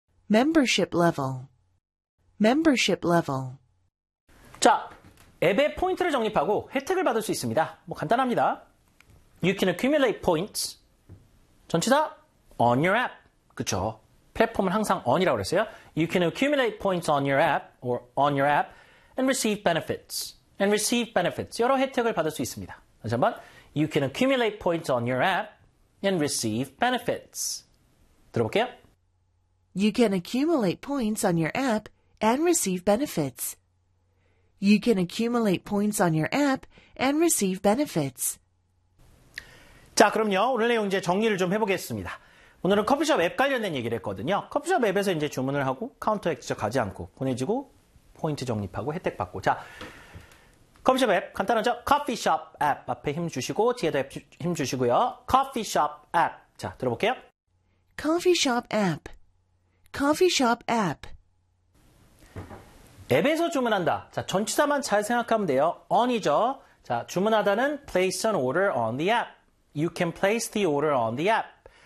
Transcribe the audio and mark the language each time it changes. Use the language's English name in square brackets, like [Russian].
[English] Membership level. Membership level. [Korean] 자, 앱에 포인트를 적립하고 혜택을 받을 수 있습니다. 뭐 간단합니다. [English] You can accumulate points. 전치사 on your app. [Korean] 그렇죠? 플랫폼은 항상 on이라고 그랬어요. [English] You can accumulate points on your app or on your app and receive benefits. And receive benefits. [Korean] 여러 혜택을 받을 수 있습니다. 다시 한번. [English] You can accumulate points on your app and receive benefits. [Korean] 들어볼게요. [English] You can accumulate points on your app and receive benefits. You can accumulate points on your app and receive benefits. [Korean] 자, 그럼요. 오늘 내용 이제 정리를 좀 해보겠습니다. 오늘은 커피숍 앱 관련된 얘기를 했거든요. 커피숍 앱에서 이제 주문을 하고 카운터에 직접 가지 않고 보내지고 포인트 적립하고 혜택 받고. 자, 커피숍 앱 간단하죠? 커피숍 앱 앞에 힘 주시고 뒤에도 힘 주시고요. 커피숍 앱. 자, 들어볼게요. 커피숍 앱. 커피숍 앱. 앱에서 주문한다. 자, 전치사만 잘 생각하면 돼요. on이죠. 자, 주문하다는 [English] place an order on the app. You can place the order on the app.